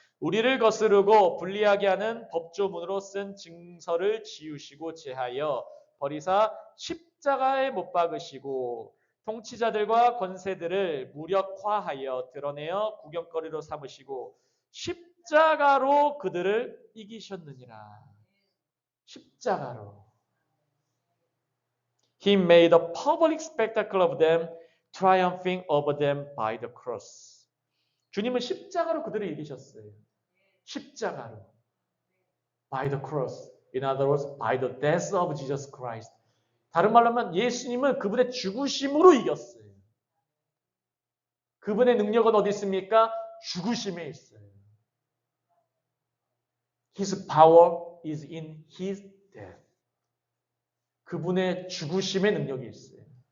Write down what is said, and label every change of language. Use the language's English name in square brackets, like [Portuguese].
[Korean] 우리를 거스르고 불리하게 하는 법조문으로 쓴 증서를 지우시고 제하여 버리사 십자가에 못 박으시고 통치자들과 권세들을 무력화하여 드러내어 구경거리로 삼으시고 십자가로 그들을 이기셨느니라. 십자가로. [English] He made a public spectacle of them, triumphing over them by the cross. [Korean] 주님은 십자가로 그들을 이기셨어요. 십자가로. [English] By the cross. In other words, by the death of Jesus Christ. [Korean] 다른 말로 하면 예수님은 그분의 죽으심으로 이겼어요. 그분의 능력은 어디 있습니까? 죽으심에 있어요. [English] His power is in His death. [Korean] 그분의 죽으심의 능력이 있어요.